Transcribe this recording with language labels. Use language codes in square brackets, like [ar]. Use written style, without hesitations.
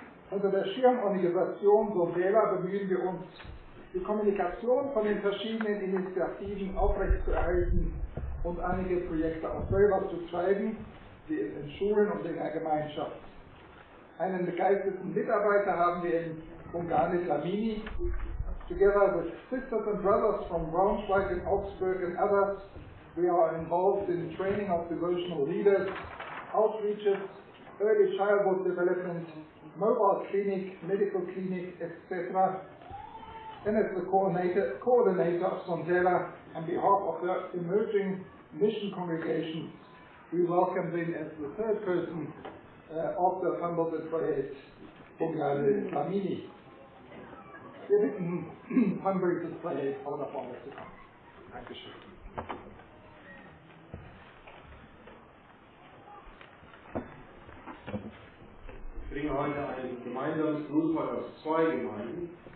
[de] Unter der Schirmorganisation Sombela bemühen wir uns, die Kommunikation von den verschiedenen Initiativen aufrechtzuerhalten und einige Projekte auch selber zu treiben, wie in Schulen und in der Gemeinschaft. Einen begeisterten Mitarbeiter haben wir in Mongani Lamini. [en] Together with sisters and brothers from Braunschweig and Augsburg and others, we are involved in training of devotional leaders, outreaches, early childhood development, mobile clinic, medical clinic, etc. And as the coordinator of Sondela, on behalf of the emerging mission congregations, we welcome them as the third person of the Humboldt and Freiheit Mongani Lamini. [de] Wir bitten Hamburg und Freiheit auch nach vorne zu kommen. Dankeschön. Ich bringe heute ein gemeinsames Grußwort aus 2 Gemeinden.